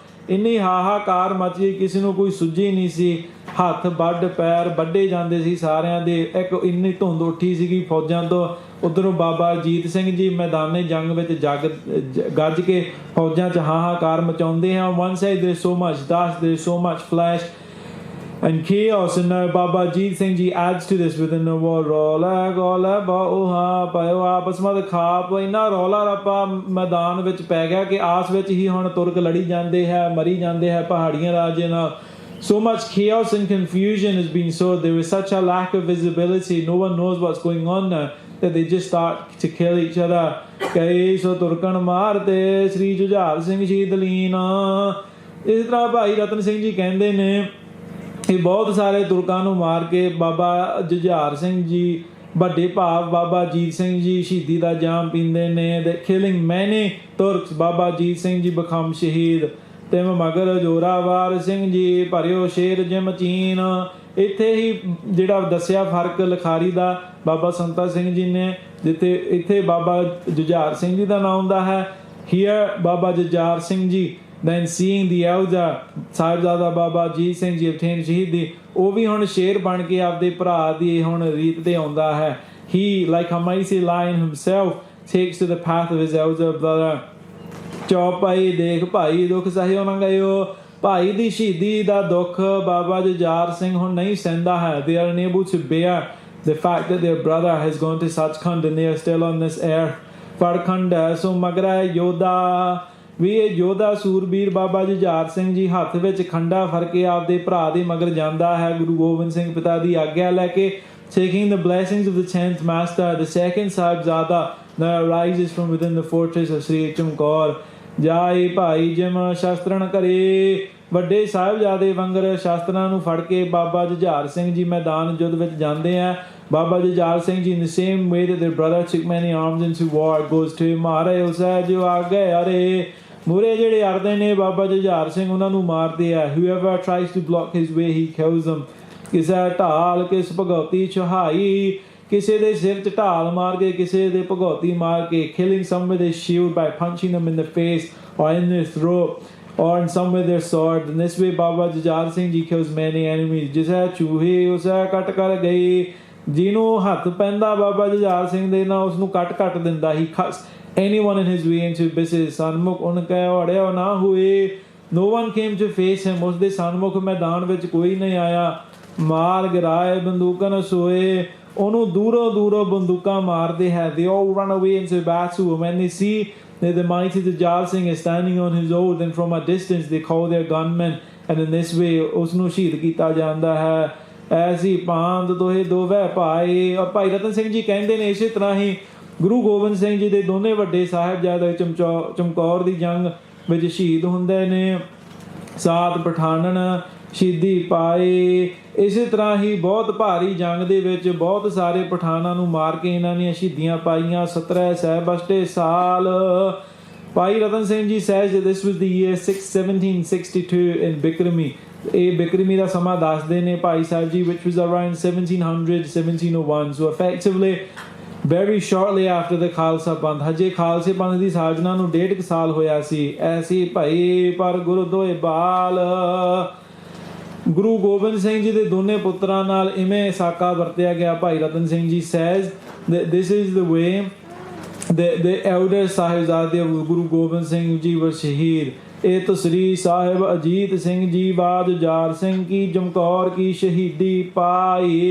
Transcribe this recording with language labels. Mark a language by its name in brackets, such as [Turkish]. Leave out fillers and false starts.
[Punjabi] ਇੰਨੀ ਹਾਹਾਕਾਰ ਮਚ ਗਈ, ਕਿਸੇ ਨੂੰ ਕੋਈ ਸੁੱਝੀ ਨਹੀਂ ਸੀ। ਹੱਥ ਵੱਢ ਪੈਰ ਵੱਢੇ ਜਾਂਦੇ ਸੀ ਸਾਰਿਆਂ ਦੇ। ਇੱਕ ਇੰਨੀ ਧੁੰਦ ਉੱਠੀ ਸੀਗੀ ਫੌਜਾਂ ਤੋਂ। ਉੱਧਰੋਂ ਬਾਬਾ ਅਜੀਤ ਸਿੰਘ ਜੀ ਮੈਦਾਨੇ ਜੰਗ ਵਿੱਚ ਗੱਜ ਕੇ ਫੌਜਾਂ 'ਚ ਹਾਹਾਕਾਰ ਮਚਾਉਂਦੇ ਹਨ। [English] One side there's so much dust, there's so much flesh and chaos, and now Baba Ajit Singh Ji adds to this within the war. [Punjabi] Rola gola bauha payo ਆਪਸ ਵਿੱਚ ਖਾਪ ਇੰਨਾ ਰੌਲਾ ਰੱਪਾ ਮੈਦਾਨ ਵਿੱਚ ਪੈ ਗਿਆ ਕਿ ਆਸ ਵਿੱਚ ਹੀ ਹੁਣ ਤੁਰਕ ਲੜੀ ਜਾਂਦੇ ਹੈ, ਮਰੀ ਜਾਂਦੇ ਹੈ ਪਹਾੜੀਆਂ ਰਾਜੇ ਨਾਲ। [English] So much chaos and confusion has been sowed. There is such a lack of visibility. No one knows what's going on now, that they just start to kill each other. [Punjabi] ਕਈ ਸੋ ਤੁਰਕਣ ਮਾਰਤੇ ਸ੍ਰੀ ਜੁਝਾਰ ਸਿੰਘ ਸ਼ਹੀਦ ਲੀਨ। ਇਸ ਤਰ੍ਹਾਂ ਭਾਈ ਰਤਨ ਸਿੰਘ ਜੀ ਕਹਿੰਦੇ ਨੇ ਇਹ ਬਹੁਤ ਸਾਰੇ ਤੁਰਕਾਂ ਨੂੰ ਮਾਰ ਕੇ ਬਾਬਾ ਜੁਝਾਰ ਸਿੰਘ ਜੀ ਵੱਡੇ ਭਾਵ ਬਾਬਾ ਅਜੀਤ ਸਿੰਘ ਜੀ ਸ਼ਹੀਦੀ ਦਾ ਜਾਮ ਪੀਂਦੇ ਨੇ। [English] ਦੇ killing many Turks, Baba Ajit Singh ji become shaheed. [Punjabi] ਤਿਮ ਮਗਰ ਜੋਰਾਵਰ ਸਿੰਘ ਜੀ ਭਰਿਓ ਸ਼ੇਰ ਜਿਮ ਚੀਨ। ਇੱਥੇ ਹੀ ਜਿਹੜਾ ਦੱਸਿਆ ਫਰਕ ਲਿਖਾਰੀ ਦਾ ਬਾਬਾ ਸੰਤਾ ਸਿੰਘ ਜੀ ਨੇ, ਜਿੱਥੇ ਇੱਥੇ ਬਾਬਾ ਜੁਝਾਰ ਸਿੰਘ ਜੀ ਦਾ ਨਾਮ ਆਉਂਦਾ ਹੈ। Here Baba Jujhar Singh ji [English] then seeing the elder [Punjabi] Sahibzada Baba Ajit Singh ji obtained ਸ਼ਹੀਦੀ, ਉਹ ਵੀ ਹੁਣ ਸ਼ੇਰ ਬਣ ਕੇ ਆਪਦੇ ਭਰਾ ਦੀ ਹੁਣ ਰੀਤ ਤੇ ਆਉਂਦਾ ਹੈ। [English] He, like a mighty lion himself, takes to the path of his elder brother. [Punjabi] Chop ਭਾਈ ਦੇਖ ਭਾਈ ਦੁੱਖ ਸਹਿਓ ਨਾ ਗਇਓ। ਭਾਈ ਦੀ ਸ਼ਹੀਦੀ ਦਾ ਦੁੱਖ ਬਾਬਾ ਜੁਝਾਰ ਸਿੰਘ ਹੁਣ ਨਹੀਂ ਸਹਿੰਦਾ ਹੈ। [English] They are unable to bear the fact that their brother has gone to Sachkhand and they are still on this earth. [Punjabi] ਪਰਖੰਡ ਹੈ ਸੋ ਮਗਰਾ ਯੋਧਾ ਵੀ ਇਹ ਯੋਧਾ ਸੂਰਬੀਰ ਬਾਬਾ ਜੁਝਾਰ ਸਿੰਘ ਜੀ ਹੱਥ ਵਿੱਚ ਖੰਡਾ ਫੜ ਕੇ ਆਪਦੇ ਭਰਾ ਦੇ ਮਗਰ ਜਾਂਦਾ ਹੈ। ਗੁਰੂ ਗੋਬਿੰਦ ਸਿੰਘ ਪਿਤਾ ਦੀ ਆਗਿਆ ਲੈ ਕੇ [English] taking the blessings of the 10th master, the second Sahibzada now arises from within the fortress of Sri Chamkaur. [Punjabi] ਜਾਈ ਭਾਈ ਜਿਮ ਸ਼ਸਤਰਨ ਘਰੇ। ਵੱਡੇ ਸਾਹਿਬਜ਼ਾਦੇ ਵੰਗਰ ਸ਼ਸਤਰਾਂ ਨੂੰ ਫੜ ਕੇ ਬਾਬਾ ਜੁਝਾਰ ਸਿੰਘ ਜੀ ਮੈਦਾਨ ਯੁੱਧ ਵਿੱਚ ਜਾਂਦੇ ਆ। [English] Baba Jujhar Singh ji in the same way that their brother took many arms into war goes to [Punjabi] ਮਾਰੇ ਉਸੈ ਜੋ ਆਗੇ ਅਰੇ। ਮੂਰੇ ਜਿਹੜੇ ਅੜਦੇ ਨੇ ਬਾਬਾ ਜੁਝਾਰ ਸਿੰਘ ਉਹਨਾਂ ਨੂੰ ਮਾਰਦੇ ਆ। [English] whoever tries to block his way he kills them. [Punjabi] ਕਿਸੇ ਢਾਲ ਕਿਸ ਭਗੌਤੀ ਚਹਾਈ, ਕਿਸੇ ਦੇ ਸਿਰ 'ਚ ਢਾਲ ਮਾਰ ਕੇ [English] ਕਿਸੇ ਦੇ ਭਗੌਤੀ ਮਾਰ ਕੇ killing some with his shield by punching them in the face or in their throat or in some with their sword. In this way Baba Jujhar Singh Ji kills many enemies. [Punjabi] ਜਿਸੈ ਚੂਹੇ ਉਸੈ ਕੱਟ ਕਰ ਗਈ। ਜਿਹਨੂੰ ਹੱਥ ਪੈਂਦਾ ਬਾਬਾ ਜੁਝਾਰ ਸਿੰਘ ਦੇ ਨਾਲ ਉਸਨੂੰ ਕੱਟ ਦਿੰਦਾ। [English] He cuts anyone in his way into pieces. [Punjabi] ਸਨਮੁਖ ਉਨ ਕੈ ਅੜਿਆ ਨਾ ਹੋਏ। [English] No one came to face him. [Punjabi] ਉਸਦੇ ਸਨਮੁਖ ਮੈਦਾਨ ਵਿੱਚ ਕੋਈ ਨਹੀਂ ਆਇਆ। ਮਾਰ ਗਿਰਾਏ ਬੰਦੂਕਨ ਸੋਏ। ਉਹਨੂੰ ਦੂਰੋਂ ਬੰਦੂਕਾਂ ਮਾਰਦੇ ਹੈ। [English] They all run away into battle. When they see that the mighty Jujhar Singh is standing on his oath, and from a distance they call their gunmen, and in this way [Punjabi] ਉਸਨੂੰ ਸ਼ਹੀਦ ਕੀਤਾ ਜਾਂਦਾ ਹੈ। ਐਸੀ ਪਾਂਧ ਦੋਹੇ ਦੋਵੇਂ ਭਾਈ। ਔਰ ਭਾਈ ਰਤਨ ਸਿੰਘ ਜੀ ਕਹਿੰਦੇ ਨੇ ਇਸੇ ਤਰ੍ਹਾਂ ਹੀ ਗੁਰੂ ਗੋਬਿੰਦ ਸਿੰਘ ਜੀ ਦੇ ਦੋਨੇ ਵੱਡੇ ਸਾਹਿਬਜ਼ਾਦੇ ਚਮਕੌਰ ਦੀ ਜੰਗ ਵਿੱਚ ਸ਼ਹੀਦ ਹੁੰਦੇ ਨੇ। ਸਾਤ ਪਠਾਨਣ ਸ਼ਹੀਦੀ ਪਾਏ। ਇਸੇ ਤਰ੍ਹਾਂ ਹੀ ਬਹੁਤ ਭਾਰੀ ਜੰਗ ਦੇ ਵਿੱਚ ਬਹੁਤ ਸਾਰੇ ਪਠਾਨਾਂ ਨੂੰ ਮਾਰ ਕੇ ਇਹਨਾਂ ਨੇ ਸ਼ਹੀਦੀਆਂ ਪਾਈਆਂ। 17 ਸਹਿਬਸ਼ਟੇ ਸਾਲ। [English] Bhai Ratan Singh ji says that this was the year 1762 in Bikrami. [Punjabi] ਇਹ ਬਿਕਰਮੀ ਦਾ ਸਮਾਂ ਦੱਸਦੇ ਨੇ Bhai Sahib ji, [English] which was around 1700-1701. So effectively very shortly after the Khalsa Panth. [Punjabi] ਹਜੇ ਖਾਲਸੇ ਪੰਥ ਦੀ ਸਾਜਨਾ ਨੂੰ 1.5 ਸਾਲ ਹੋਇਆ ਸੀ। ਐਸੀ ਭਾਈ ਪਰ ਗੁਰੂ ਦੋਏ ਬਾਲ। ਗੁਰੂ ਗੋਬਿੰਦ ਸਿੰਘ ਜੀ ਦੇ ਦੋਨੇ ਪੁੱਤਰਾਂ ਨਾਲ ਇਵੇਂ ਸਾਕਾ ਵਰਤਿਆ ਗਿਆ। [English] Bhai Ratan Singh ji says that this is the way the elder Sahibzade of Guru Gobind Singh Ji were shaheed. [Punjabi] ਇਹ ਤਸਰੀ ਸਾਹਿਬ ਅਜੀਤ ਸਿੰਘ ਜੀ ਬਾਦ ਜੁਝਾਰ ਸਿੰਘ ਕੀ ਚਮਕੌਰ ਕੀ ਸ਼ਹੀਦੀ ਪਾਈ।